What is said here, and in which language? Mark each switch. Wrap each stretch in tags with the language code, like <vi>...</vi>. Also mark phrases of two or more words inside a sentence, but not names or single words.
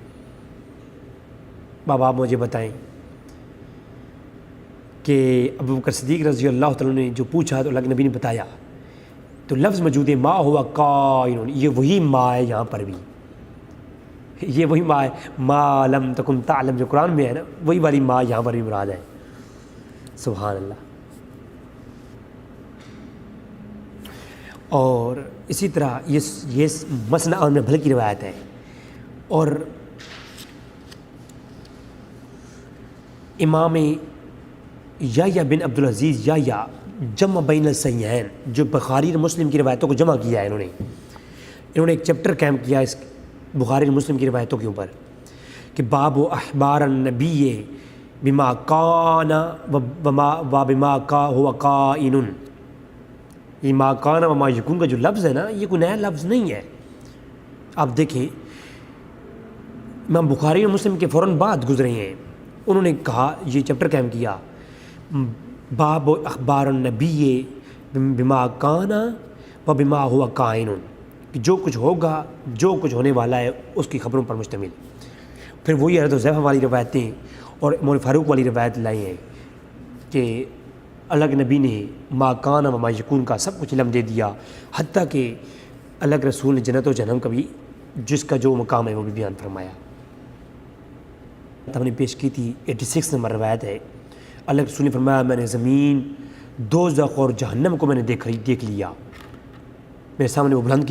<ur>بابا آپ مجھے بتائیں کہ ابوبکر صدیق</ur> <ar>رضی اللہ تعالیٰ</ar> <ur>نے جو پوچھا تو اللہ کے نبی نے بتایا، تو لفظ موجود ہے</ur> <ar>ما ہوا کائن،</ar> <ur>یہ وہی ما ہے، یہاں پر بھی یہ وہی ما ہے،</ur> <ar>ما لم تکن تعلم</ar> <ur>جو قرآن میں ہے نا، وہی والی ما یہاں پر بھی مراد ہے۔</ur> <ar>سبحان اللہ۔</ar> <ur>اور اسی طرح یہ مسند احمد بن حنبل کی روایت ہے، اور امام یا بن عبدالعزیز یا جمع بین الصحیحین، جو بخاری اور مسلم کی روایتوں کو جمع کیا ہے، انہوں نے ایک چیپٹر قائم کیا اس بخاری اور مسلم کی روایتوں کے اوپر کہ</ur> <ar>باب اخبار النبی بما کان و بما کا ہوا کائن۔</ar> <ur>یہ</ur> <ar>ما کان و ما یکون</ar> <ur>کا جو لفظ ہے نا، یہ کوئی نیا لفظ نہیں ہے۔ آپ دیکھیں امام بخاری اور مسلم کے فوراً بعد گزرے ہیں، انہوں نے کہا، یہ چیپٹر قائم کیا</ur> <ar>باب اخبار النبی بما کان و بما ہوا کائن،</ar> <ur>کہ جو کچھ ہوگا، جو کچھ ہونے والا ہے، اس کی خبروں پر مشتمل۔ پھر وہی حضرت حذیفہ والی روایتیں اور عمر فاروق والی روایت لائی ہیں کہ اللہ کے نبی نے</ur> <ar>ما کان و ما یکون</ar> <ur>کا سب کچھ علم دے دیا، حتیٰ کہ اللہ کے رسول نے جنت و جہنم کا بھی، جس کا جو مقام ہے وہ بھی بیان فرمایا۔ ہم نے پیش کی تھی 86 نمبر روایت ہے، اللہ کے رسول نے فرمایا میں نے زمین، دوزخ اور جہنم کو میں نے دیکھ لیا، میرے سامنے وہ بلند کی</ur>